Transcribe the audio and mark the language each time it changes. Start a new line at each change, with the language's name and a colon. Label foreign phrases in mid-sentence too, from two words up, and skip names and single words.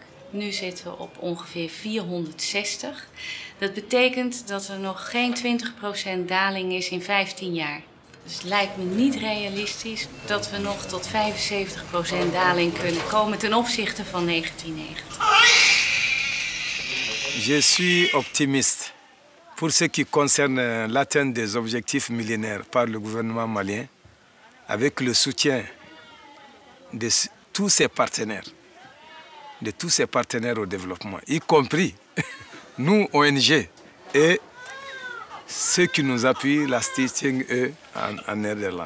Dutch: Nu zitten we op ongeveer 460. Dat betekent dat er nog geen 20% daling is in 15 jaar. Dus het lijkt me niet realistisch dat we nog tot 75% daling kunnen komen ten opzichte van 1990.
French: Je suis optimiste pour ce qui concerne l'atteinte des objectifs millénaires par le gouvernement malien avec le soutien de tous ses partenaires. Au développement, y compris nous, ONG, et ceux qui nous appuient, la Stichting E en Nederland.